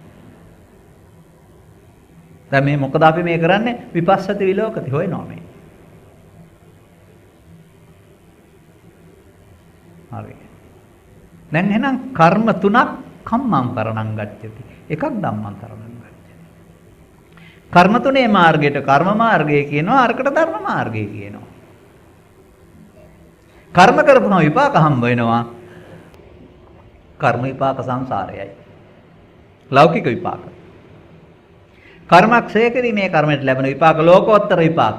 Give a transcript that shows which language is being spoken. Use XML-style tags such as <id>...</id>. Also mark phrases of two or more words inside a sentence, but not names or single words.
<si>දැන් මේ මොකද අපි මේ කරන්නේ?</si> <pi>විපස්සති විලෝකති</pi> <si>හොයනවා මේ. හරි. දැන් එහෙනම් කර්ම තුනක්</si> <pi>කම්මං කරණං ගච්ඡති. එකක් ධම්මං කරණං ගච්ඡති.</pi> <si>කර්ම තුනේ මාර්ගයට කර්ම මාර්ගය කියනවා, අරකට ධර්ම මාර්ගය කියනවා. කර්ම කරපුවම විපාක හම්බ වෙනවා. කර්ම විපාක සංසාරයයි. ලෞකික විපාක. කර්මක් ක්ෂය කිරීමේ කර්මයට ලැබෙන විපාක ලෝකෝත්තර විපාක.</si>